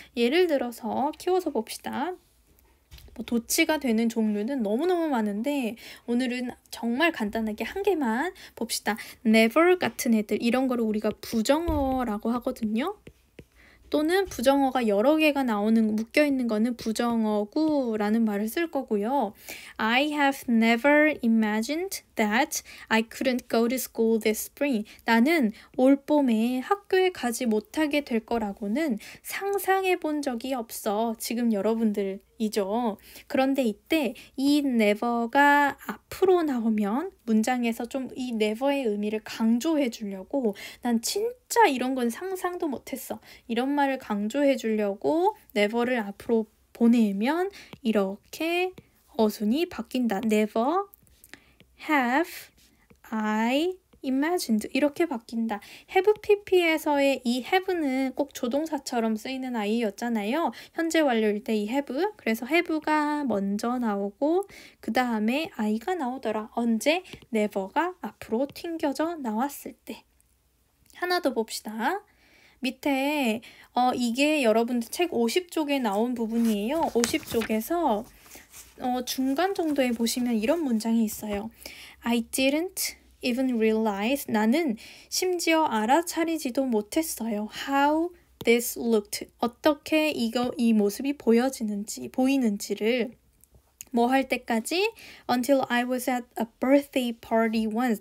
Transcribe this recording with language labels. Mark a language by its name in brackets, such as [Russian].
[Korean] 예를 들어서 키워서 봅시다. 도치가 되는 종류는 너무너무 많은데 오늘은 정말 간단하게 한 개만 봅시다. never 같은 애들 이런 거를 우리가 부정어라고 하거든요. 또는 부정어가 여러 개가 묶여있는 거는 부정어구라는 말을 쓸 거고요. [English] I have never imagined that I couldn't go to school this spring. [Korean] 나는 올 봄에 학교에 가지 못하게 될 거라고는 상상해 본 적이 없어. 지금 여러분들이죠. 그런데 이때 이 never가 앞으로 나오면 문장에서 좀 이 never의 의미를 강조해 주려고 난 진짜 이런 건 상상도 못했어. 이런 말을 강조해 주려고 never를 앞으로 보내면 이렇게 어순이 바뀐다. [English] Never have I imagined [Korean] 이렇게 바뀐다. have pp에서의 이 have는 꼭 조동사처럼 쓰이는 아이였잖아요. 현재 완료일 때 이 have. 그래서 have가 먼저 나오고 그 다음에 I가 나오더라. 언제? never가 앞으로 튕겨져 나왔을 때. 하나 더 봅시다. 밑에 이게 여러분들 책 50쪽에 나온 부분이에요. 50쪽에서 중간 정도에 보시면 이런 문장이 있어요. [English] I didn't even realize [Korean] 나는 심지어 알아차리지도 못했어요. [English] How this looked [Korean] 어떻게 이 모습이 보이는지를 뭐 할 때까지? [English] Until I was at a birthday party once.